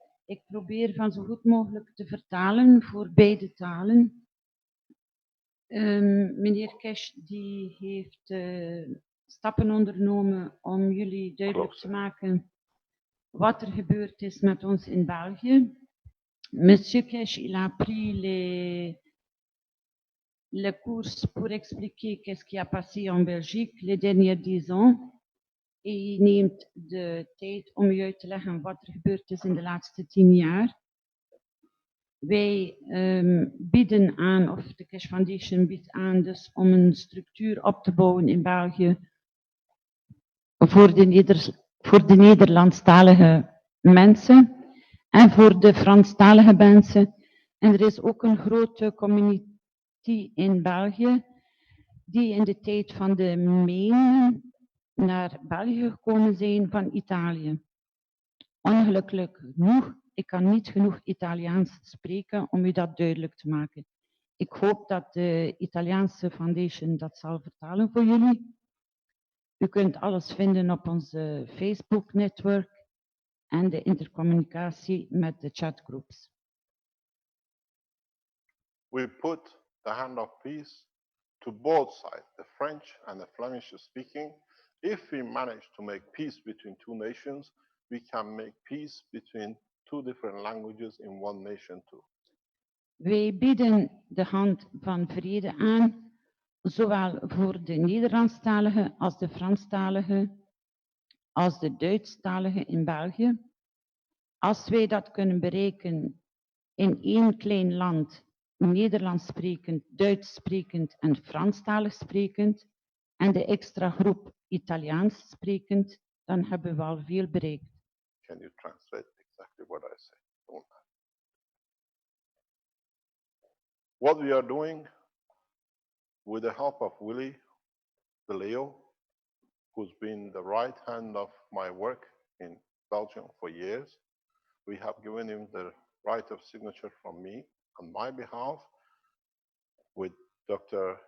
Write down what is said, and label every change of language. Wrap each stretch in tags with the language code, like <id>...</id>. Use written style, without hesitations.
<nl>Ik probeer van zo goed mogelijk te vertalen voor beide talen. Meneer Keshe die heeft stappen ondernomen om jullie duidelijk te maken wat er gebeurd is met ons in België.</nl> <fr>Monsieur Keshe, il a pris les courses pour expliquer qu'est-ce qui a passé en Belgique les derniers 10 ans.</fr> <nl>Je neemt de tijd om u uit te leggen wat er gebeurd is in de laatste 10 jaar. Wij bieden aan, of de Keshe Foundation biedt aan, dus om een structuur op te bouwen in België voor de Nederlandstalige mensen en voor de Franstalige mensen. En er is ook een grote community in België die in de tijd van de Menen naar België gekomen zijn van Italië. Ongelukkig genoeg, ik kan niet genoeg Italiaans spreken om u dat duidelijk te maken. Ik hoop dat de Italiaanse foundation dat zal vertalen voor jullie. U kunt alles vinden op onze Facebook-netwerk en de intercommunicatie met de chatgroups.</nl> <en>We put the hand of peace to both sides, the French and the Flemish speaking. If we manage to make peace between two nations, we can make peace between two different languages in one nation too.</en> <nl>Wij bieden de hand van vrede aan, zowel voor de Nederlandstaligen als de Franstaligen, als de Duitsstaligen in België. Als wij dat kunnen bereiken in één klein land, Nederlands sprekend, Duits sprekend en Franstalig sprekend, en de extra groep Italiaans sprekend, dan hebben we al veel bereikt.</nl> <en>Can you translate exactly what I say? Don't lie. What we are doing with the help of Willie de Leo, who's been the right hand of my work in Belgium for years, we have given him the right of signature from me on my behalf with Dr.</en>